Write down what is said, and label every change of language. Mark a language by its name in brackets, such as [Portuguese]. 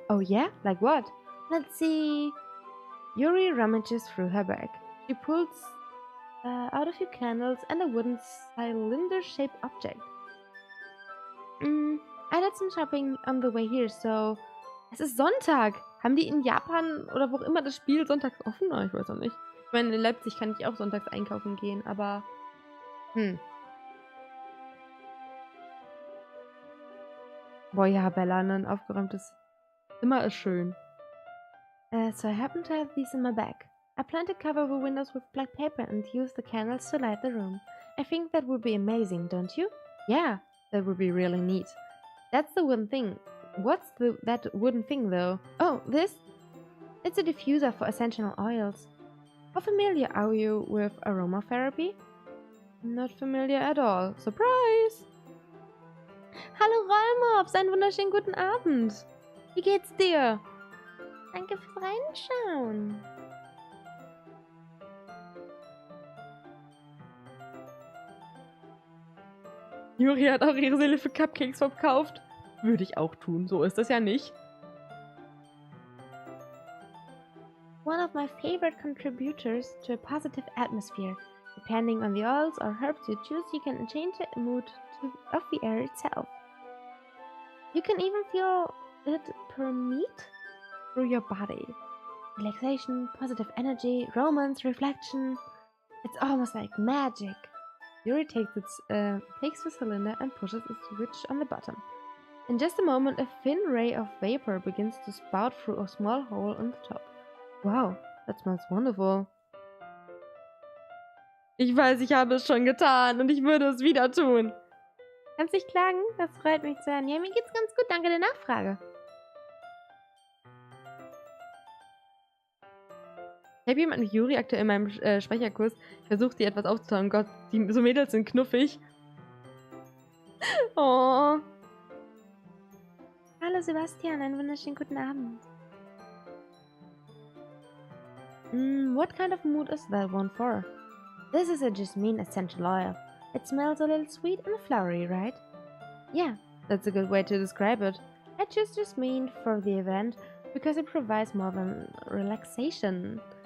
[English] Oh yeah? Like what? Let's see... Yuri rummages through her bag. She pulls out a few candles and a wooden cylinder-shaped object. I did some shopping on the way here, so... [German] Es ist Sonntag! Haben die in Japan oder wo auch immer das Spiel sonntags offen? Oh, ich weiß auch nicht. Ich meine, in Leipzig kann ich auch sonntags einkaufen gehen, aber... Boah, ja, Bella, ein aufgeräumtes Zimmer ist schön. [English] So I happen to have these in my bag. I plan to cover the windows with black paper and use the candles to light the room. I think that would be amazing, don't you? Yeah, that would be really neat. That's the wooden thing. What's that wooden thing, though? Oh, this? It's a diffuser for essential oils. How familiar are you with aromatherapy? Not familiar at all. Surprise! [German] Hallo Rollmops, einen wunderschönen guten Abend. Wie geht's dir? Danke fürs Reinschauen. Yuri hat auch ihre Seele für Cupcakes verkauft. Würde ich auch tun, so ist das ja nicht. [English] One of my favorite contributors to a positive atmosphere. Depending on the oils or herbs you choose, you can change the mood of the air itself. You can even feel it permeate through your body. Relaxation, positive energy, romance, reflection. It's almost like magic. Yuri takes the cylinder and pushes a switch on the bottom. In just a moment, a thin ray of vapor begins to spout through a small hole on the top. Wow, that smells wonderful. [German] Ich weiß, ich habe es schon getan und ich würde es wieder tun. Kannst nicht klagen? Das freut mich zu hören. Ja, mir geht's ganz gut. Danke der Nachfrage. Ich habe jemanden mit Yuri aktuell in meinem Sprecherkurs. Ich versuche, die etwas aufzutauen. Gott, so Mädels sind knuffig. Oh. Hallo Sebastian, einen wunderschönen guten Abend. [English] What kind of mood is that one for? This is a jasmine essential oil. It smells a little sweet and flowery, right? Yeah, that's a good way to describe it. I choose jasmine for the event because it provides more than relaxation.